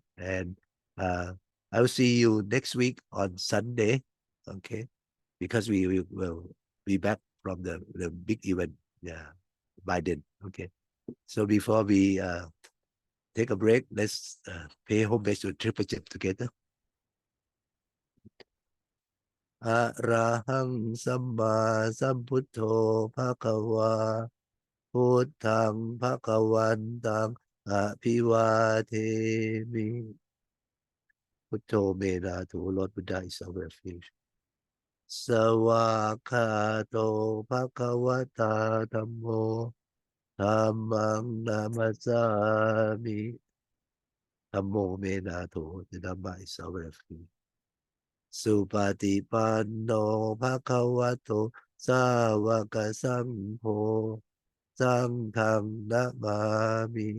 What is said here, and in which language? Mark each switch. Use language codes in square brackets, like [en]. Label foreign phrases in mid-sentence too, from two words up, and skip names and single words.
[en] And I will see you next week on Sunday. Okay. Because we will be back from the big event. Yeah. By then. Okay. So before we take a break, let's pay homage to Triple Chip together. [pi] Arahang Samma Sambuddho Bhagava Buddhang Bhagavantang Abhivademi. Buddho Menato, [en] Lord Buddha is our refuge. [pi] Sawakato Bhagavata Dhammo Dhammang Namasami. Dhammo Menato, [en] the Dhamma is our refuge. [pi] Supatipanno Bhagavato Sawaka Sangho Sanghang Namami.